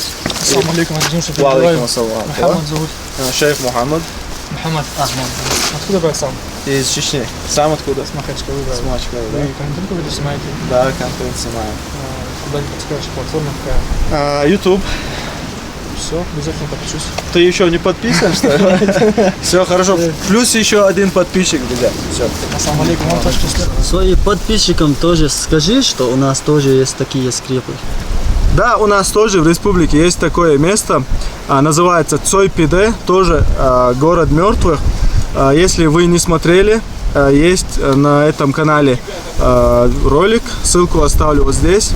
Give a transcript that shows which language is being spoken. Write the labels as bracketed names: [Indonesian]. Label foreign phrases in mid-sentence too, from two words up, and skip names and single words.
[Arabic] السلام عليكم, [Russian] Мухаммад зовут. Шейх Мухаммад. Мухаммад Ахмад. Откуда брат сам? Из Чечни. Сам откуда? С Махачкалы, да. С Махачкалы, да. Вы контент какой-то снимаете? Да, контент снимаем. Куда-нибудь подскажешь, платформа какая? YouTube. Все, обязательно подпишусь. Ты еще не подписан, что ли? Все, хорошо. Плюс еще один подписчик, друзья. Все. [Arabic] السلام عليكم, [Russian] он тоже Своим подписчикам тоже скажи, что у нас тоже есть такие скрепы. Да, у нас тоже в республике есть такое место, называется Цой-Пиде, тоже город мертвых. Если вы не смотрели, есть на этом канале ролик, ссылку оставлю вот здесь.